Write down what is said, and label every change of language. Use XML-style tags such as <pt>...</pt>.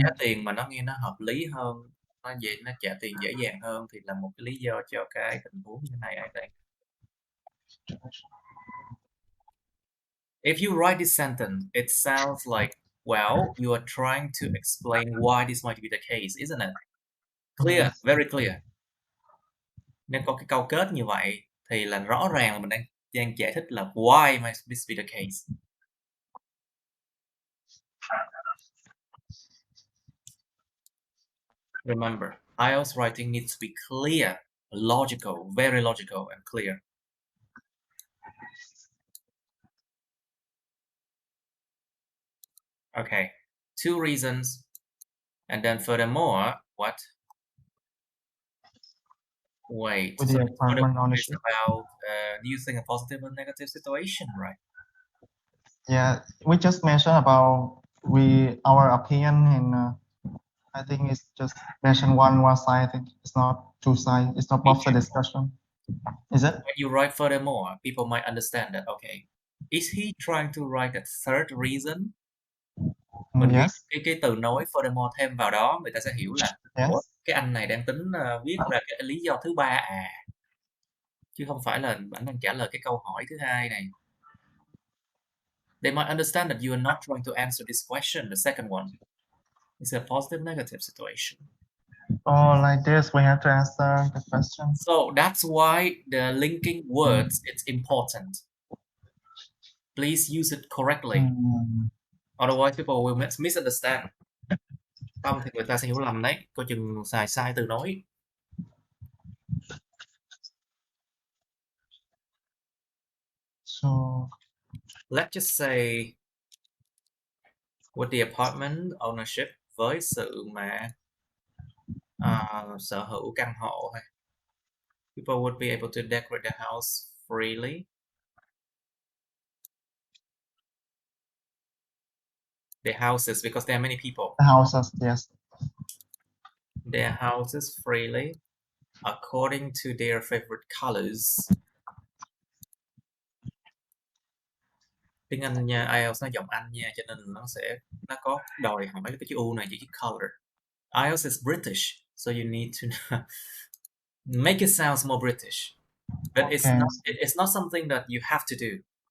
<vi>trả tiền mà nó nghe nó hợp lý hơn, nó trả tiền dễ dàng hơn thì là một cái lý do cho cái tình huống như này,</vi> <en>I think. If you write this sentence, it sounds like, well, you are trying to explain why this might be the case, isn't it? Clear, Yes. very clear.</en> <vi>Nếu có cái câu kết như vậy thì là rõ ràng là mình đang giải thích là</vi> <en>why might this be the case. Remember, IELTS writing needs to be clear, logical, very logical and clear. Okay, 2 reasons, and then furthermore, what? Wait, With so the this apartment furthermore is ownership. about using a positive and negative situation, right? Yeah, we just mentioned about our opinion, and I think it's just mention one side. I think it's not two sides. It's not both the discussion. Is it? When you write furthermore, people might understand that, okay, is he trying to write a third reason?</en> <vi>Mình</vi> <en>Yes.</en> <vi>ghi cái từ nối furthermore thêm vào đó, người ta sẽ hiểu là</vi> <en>Yes.</en> <vi>ủa, cái anh này đang tính viết ra cái lý do thứ ba chứ không phải là ảnh đang trả lời cái câu hỏi thứ hai này.</vi> <en>They might understand that you are not trying to answer this question. The second one is a positive negative situation. Oh, like this, we have to answer the question. So that's why the linking words, it's important. Please use it correctly. Otherwise people will misunderstand.</en> <vi>Không thì người ta sẽ hiểu lầm đấy. Coi chừng xài sai từ nối.</vi> <en>So Let's just say with the apartment ownership,</en> <vi>với sự mà sở hữu căn hộ,</vi> <en>people would be able to decorate the house freely. The houses, because there are many people. the houses, yes. Their houses freely according to their favorite colors.</en> <vi>Tiếng Anh nha, IELTS nó giọng Anh nha, cho nên nó có đòi hỏi cái chữ U này, chữ color.</vi> <en>IELTS is British, so you need to make it sound more British, but Okay. it's not something that you have to do.</en>